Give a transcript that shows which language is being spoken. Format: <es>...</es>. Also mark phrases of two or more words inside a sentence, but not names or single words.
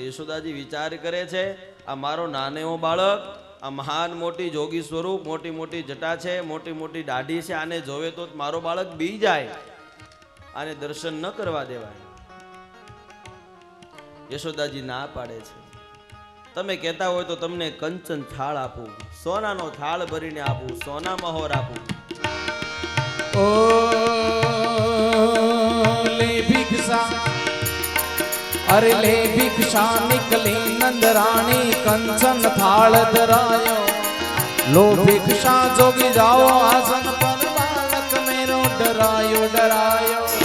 <gu>યશોદાજી વિચાર કરે છે, આ મારો નાનો બાળક, આ મહાન મોટી જોગી સ્વરૂપ, મોટી મોટી જટા છે, મોટી મોટી દાઢી છે, આને જોવે તો મારો બાળક બી જાય, આને દર્શન ન કરવા દેવાય. યશોદાજી ના પાડે છે. તમે કહેતા હોય તો તમને કંચન થાળ આપું, સોનાનો થાળ ભરીને આપું, સોના મહોર આપું.</gu> <hi>ओ ले भिक्षा अरे ले भिक्षा निकली नंद रानी कंचन थाल धरायो लो भिक्षा जोगी जाओ आसन पर बालक मेरो डरायो डरायो</hi>